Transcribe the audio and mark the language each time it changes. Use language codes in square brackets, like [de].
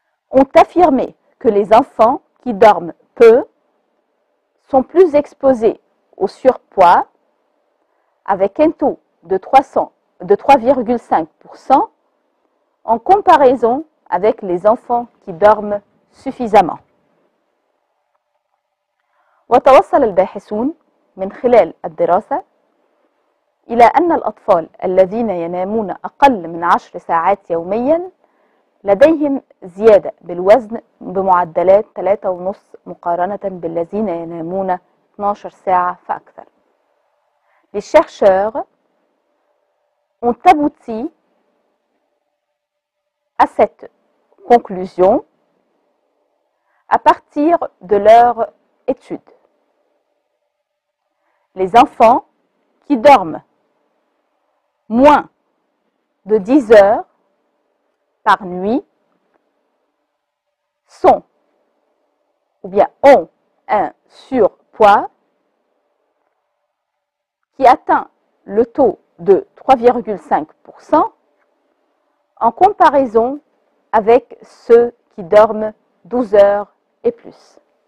[fr] ont affirmé que les enfants qui dorment peu sont plus exposés au surpoids avec un taux de 3,5% en comparaison avec les enfants qui dorment suffisamment. [ar] وتوصل الباحثون من خلال الدراسة إلى أن الأطفال الذين ينامون أقل من 10 ساعات يومياً لديهم زيادة بالوزن بمعدلات 3.5 مقارنة بالذين ينامون 12 ساعة فأكثر. [fr] Les chercheurs ont abouti à cette conclusion à partir de leur étude. Les enfants qui dorment moins de 10 heures par nuit sont ou bien ont un surpoids qui atteint le taux de 3,5% en comparaison avec ceux qui dorment 12 heures et plus.